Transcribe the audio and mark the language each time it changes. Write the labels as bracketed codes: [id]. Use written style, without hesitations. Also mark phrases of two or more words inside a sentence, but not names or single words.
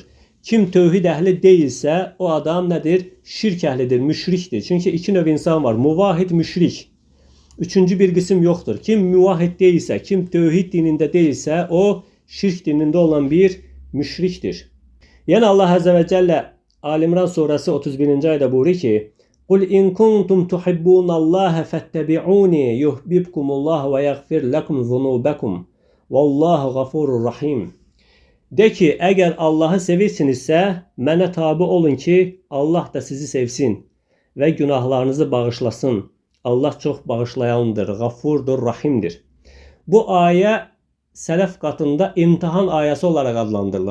[az] Kim tövhid əhli deyilsə, o adam nədir? Şirk əhlidir, müşrikdir. Çünki iki növ insan var, muvahid, müşrik. Üçüncü bir qism yoxdur. Kim muvahid deyilsə, kim tövhid dinində deyilsə, o şirk dinində olan bir müşrikdir. Yəni Allah [ar] عز وجل [az] Ali İmran suresi 31. ayda buyurur ki: [ar] "قل إن كنتم تحبون الله فاتبعوني يحببكم الله ويغفر لكم ذنوبكم. والله غفور رحيم." [az] De ki, əgər Allah'ı sevirsinizsə, mənə tabi olun ki, Allah da sizi sevsin və günahlarınızı bağışlasın. Allah çox bağışlayandır, gafurdur, rahimdir. Bu ayə sələf qatında imtihan ayəsi olaraq adlandırılır.